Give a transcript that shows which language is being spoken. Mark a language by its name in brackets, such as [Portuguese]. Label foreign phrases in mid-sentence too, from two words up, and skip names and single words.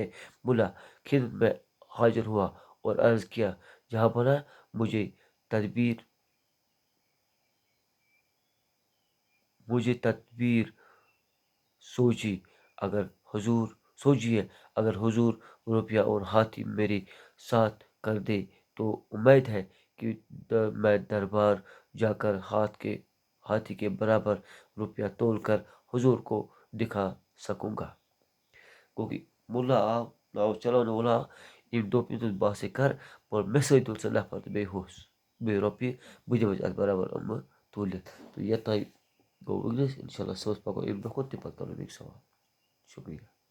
[Urdu] ملا خدمت میں حاضر ہوا اور عرض کیا، جہاں بنا مجھے تدبیر سوچیے، اگر حضور روپیہ اور ہاتھی میرے ساتھ کر دے تو امید ہے کہ میں دربار جا کر ہاتھی کے برابر روپیہ تول کر حضور کو دکھا سکوں گا. [Kashmiri] کیونکہ ملا آو چلاونے وول آو یم دوٚپ یُتھ باسے کر مگر مےٚ سۭتۍ تُل ژٕ نفر تہٕ بیٚیہِ ہُس بیٚیہِ رۄپیہِ بہٕ دِمے ژےٚ اَتھ برابر یِمہٕ تُلِتھ تہٕ یوٚتانۍ گوٚو وٕنکٮ۪نَس [Arabic] اِنشاء اللہ [Kashmiri] صُبحس پَکو اَمہِ دۄہ کُن تہِ پَتہٕ کَرو بیٚکہِ سوال. شُکریہ.